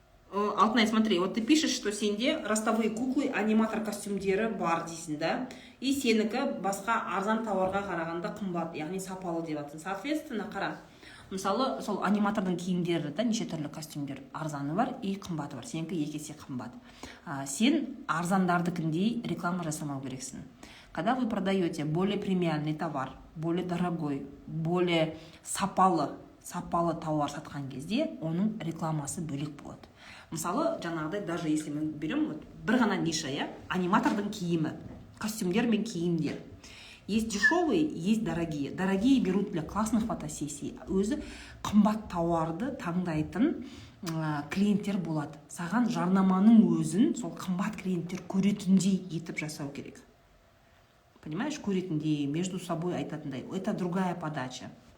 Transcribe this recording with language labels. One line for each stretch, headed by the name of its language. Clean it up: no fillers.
Russian: Алтынай, смотри, вот ты пишешь, что
Kazakh: сенде
Russian: ростовые куклы,
Kazakh: аниматор костюмдері бар дейсің,
Russian: да?
Kazakh: И сенікі басқа арзан тауарға қарағанда қымбат, яғни сапалы деп жатсың. Соответственно, қара. Мысалы, сол аниматордың киімдері, да, неше түрлі костюмдер арзаны бар и қымбаты бар. Сенікі екі есе қымбат. Сен арзандардыкіндей реклама жасамау керексің.
Russian: Когда вы продаете более премиальный товар, более дорогой, более
Kazakh: сапалы тауар сатқан кезде, оның рекламасы бөлек болады. Мысалы, жаңағыдай,
Russian: даже если мы берем
Kazakh: бір ғана ниша, аниматордың киімі, костюмдер мен киімдер.
Russian: Есть дешевые, есть дорогие. Дорогие берут для классных фотосессий.
Kazakh: Өзі қымбат тауарды таңдайтын клиенттер болады. Саған жарнаманың өзін сол қымбат клиенттер көретіндей етіп жасау керек.
Russian: Понимаешь, көретіндей, между собой
Kazakh: айтатындай.
Russian: Это другая подача.